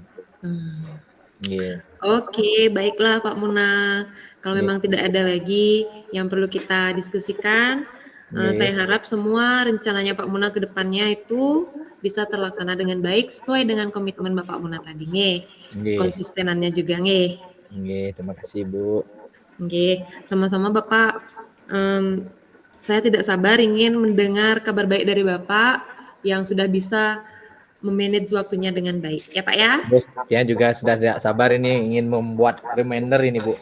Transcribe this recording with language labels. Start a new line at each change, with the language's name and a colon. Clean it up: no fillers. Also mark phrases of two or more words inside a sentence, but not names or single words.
Indonesian: Nggih. Oke, baiklah Pak Muna. Kalau Nggih. memang tidak ada lagi yang perlu kita diskusikan, Nggih. saya harap semua rencananya Pak Muna ke depannya itu bisa terlaksana dengan baik sesuai dengan komitmen Bapak Muna tadi, nggih. Nggih. Konsistenannya juga, nggih. Nggih, terima kasih, Bu. Nggih, sama-sama Bapak. Saya tidak sabar ingin mendengar kabar baik dari Bapak yang sudah bisa memanage waktunya dengan baik. Ya Pak ya? Dia juga sudah tidak sabar ini ingin membuat reminder ini, Bu.